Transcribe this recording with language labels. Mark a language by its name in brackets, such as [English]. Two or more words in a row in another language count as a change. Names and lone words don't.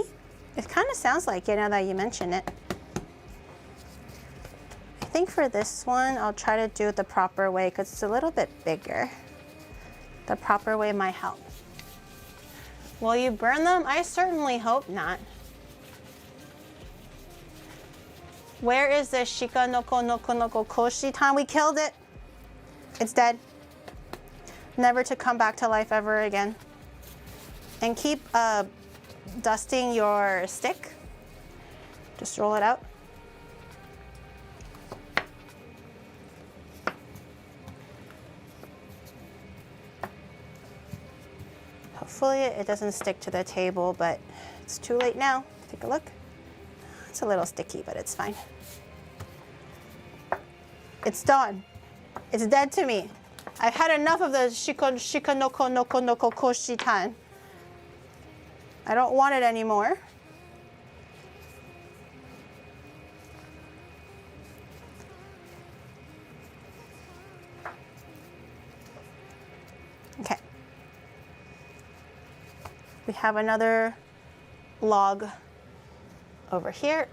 [English] It kind of sounds like it now that you mention it. I think for this one, I'll try to do it the proper way because it's a little bit bigger. The proper way might help. Will you burn them? I certainly hope not. Where is the Shika noko noko noko koshi tan? We killed it. It's dead. Never to come back to life ever again. And keep dusting your stick. Just roll it out. Hopefully it doesn't stick to the table, but it's too late now. Take a look. It's a little sticky, but it's fine. It's done. It's dead to me. I've had enough of the shika noko noko noko koshi tan. I don't want it anymore. Okay. We have another log over here.